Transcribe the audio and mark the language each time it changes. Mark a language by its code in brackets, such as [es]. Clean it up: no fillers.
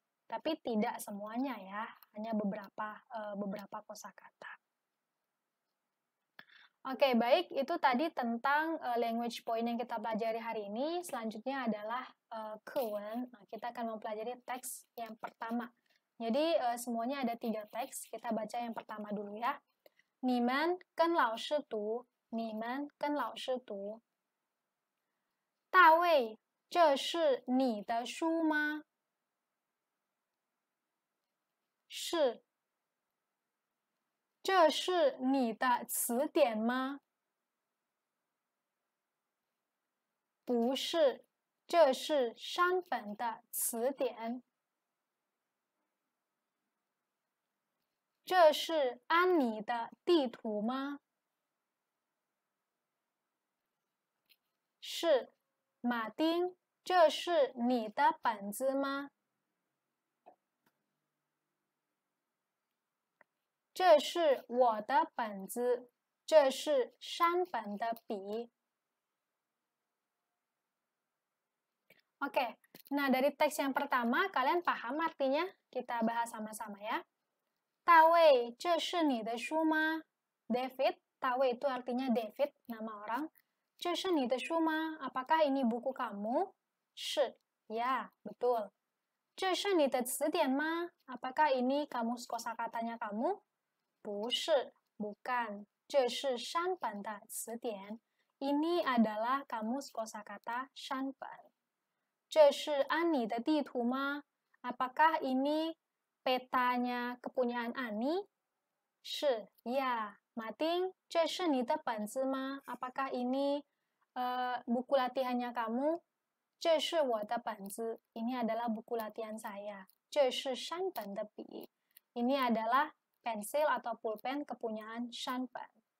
[id] Tapi tidak semuanya ya, hanya beberapa kosakata. Oke, baik, itu tadi tentang language point yang kita pelajari hari ini. Selanjutnya adalah kewen. Nah, kita akan mempelajari teks yang pertama. Jadi, semuanya ada 3 teks. Kita baca yang pertama dulu ya. [zh] 你们跟老师读，你们跟老师读。大卫，这是你的书吗？是。这是你的词典吗？不是，这是山本的词典。这是安妮的地图吗？是。马丁，这是你的本子吗？这是我的本子，这是山本的笔。 [id] Oke, nah dari teks yang pertama, kalian paham artinya? Kita bahas sama-sama ya. [zh] 大卫，这是你的书吗？ [id] David, 大卫 itu artinya David, nama orang. [zh] 这是你的书吗？ [id] Apakah ini buku kamu? [zh] 是, [id] ya, betul. [zh] 这是你的词典吗？ [id] Apakah ini kamus kosakatanya kamu? [zh] 不是, [id] bukan. [zh] 这是山本的词典. [id] Ini adalah kamus kosakata 山本. [zh] 这是安妮的地图吗? [id] Apakah ini petanya kepunyaan Ani? [zh] 是, ya. Martin, 这是你的本子吗? [id] Apakah ini buku latihannya kamu? [zh] 这是我的本子. [id] Ini adalah buku latihan saya. [zh] 这是山本的笔. [id] Ini adalah pensil atau pulpen kepunyaan Shanpan.